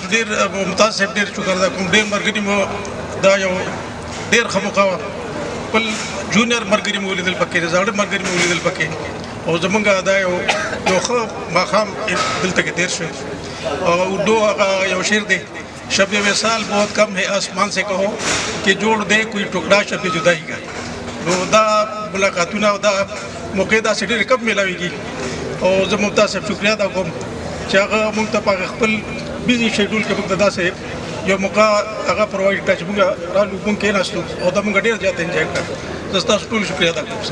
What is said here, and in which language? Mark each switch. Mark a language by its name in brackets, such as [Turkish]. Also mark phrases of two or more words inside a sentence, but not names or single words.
[Pashto] ډېر ممتاز صاحب ډېر شکر ادا کوم ډېر ملګري مو دا یو ډېر ښه موقع وه خپل جونیئر ملګري مو ولیدل پکې زاړه ملګري مو ولیدل پکې او زمونږ دا یو ښه ماښام دلته کې تېر شو او اردو هغه یو شعر دی [Urdu] شب وصال بہت کم ہے آسمان سے کہو کہ جوڑ دے کوئی ټوکړه شب جدائی کا [Pashto] نو دا ملاقاتونه او دا موقع داسې ډېرې کم میلاویږي او زه ممتاز صاحب شکریا ادا کوم چې هغه مونږ ته په خپل [English] busy schedule [Pashto] کې موږ ته داسې یو موقع هغه پرووایډ کړه چې موږ رالو مونږ کېناستو او دا مونږ ډېر زیات انجوای کړه زه ستاسو ټول شکریا ادا کوم